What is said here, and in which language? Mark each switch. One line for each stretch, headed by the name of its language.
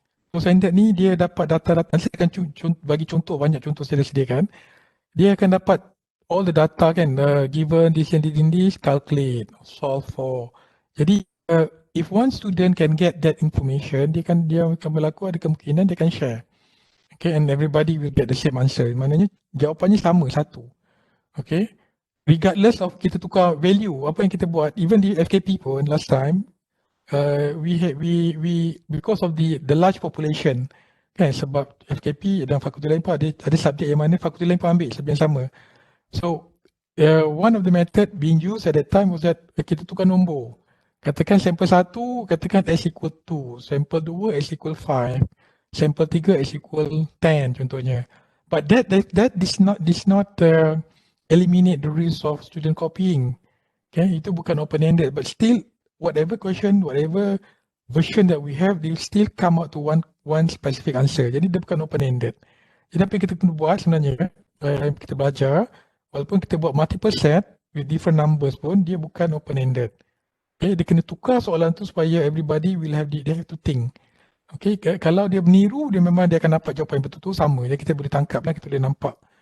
Malay: Close-ended ni dia dapat data-data, saya akan bagi contoh, banyak contoh saya dah sediakan. Dia akan dapat
English: all the data kan, given this and this, calculate, solve for.
Malay: Jadi
English: if one student can get that information,
Malay: dia akan berlaku ada kemungkinan dia akan share.
English: Okay, and everybody will get the same answer.
Malay: Maknanya jawapannya sama, satu. Okay,
English: regardless of
Malay: kita tukar value, apa yang kita buat, even di FKP pun
English: last time, we because of the large population,
Malay: kan, sebab FKP dan fakulti lain pun ada subjek yang mana fakulti lain pun ambil subjek yang sama.
English: So one of the method being used at that time was that
Malay: kita tukar nombor. Katakan sampel 1, katakan S equal 2, sampel 2 S equal 5, sampel 3 S equal 10 contohnya.
English: But that does not eliminate the risk of student copying. Okay,
Malay: itu bukan open-ended,
English: but still whatever question, whatever version that we have, they still come out to one specific answer.
Malay: Jadi dia bukan open-ended. Jadi apa yang kita kena buat sebenarnya, kita belajar, walaupun kita buat
English: multiple set with different numbers
Malay: pun, dia bukan open-ended.
English: Okay,
Malay: dia kena tukar soalan tu supaya
English: everybody will have they have to think.
Malay: Okay, kalau dia meniru, dia memang dia akan dapat jawapan yang betul tu sama. Jadi kita boleh tangkap lah, kita boleh nampak.